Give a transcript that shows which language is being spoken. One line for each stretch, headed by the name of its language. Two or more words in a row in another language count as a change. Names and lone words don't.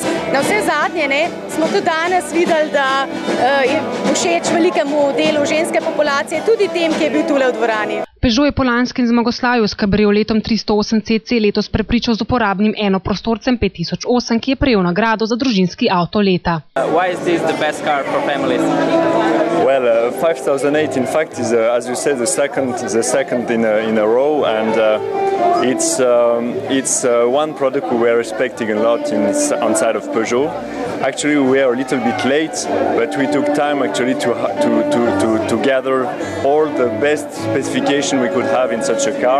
Slovenian: Na vse zadnje smo tudi danes videli, da je všeč velikemu delu ženske populacije, tudi tem, ki je bil tule v dvorani. Peugeot je po lanskem zmagoslavju s kabrioletom 308 cc letos prepričal z uporabnim enoprostorcem 5008, ki je prejel nagrado za družinski avto leta.
English: Why is this the best car for families? Well, 5008 in fact is, as you said, the second in a row, and it's one product we were expecting a lot on side of Peugeot. Actually, we were a little bit late, but we took time actually to gather all the best specification we could have in such a car.